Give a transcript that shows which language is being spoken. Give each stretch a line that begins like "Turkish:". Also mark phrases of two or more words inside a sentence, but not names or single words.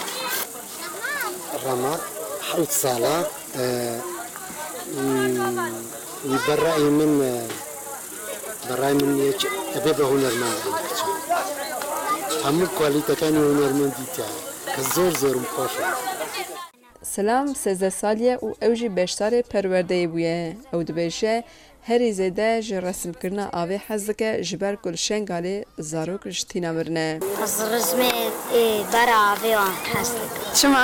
Central Kurdish: ڕەما حەوت ساڵە بەڕای من ئەبێ بە هونەرمەندان بچێت هەموو کوالیتەکانی هونەرمەندی تیایە کە زۆر زۆرم خۆشە.
Kurdish: Selam 13 saliye û ew jî beşdarê perwerdeyê bûye. Ew dibêje herî zêde ji resimkirina avê hez dike ji ber ku li Şengalê zarok ji tîna mirine. Ez rizmê bera avê wan hez dikim. Çima?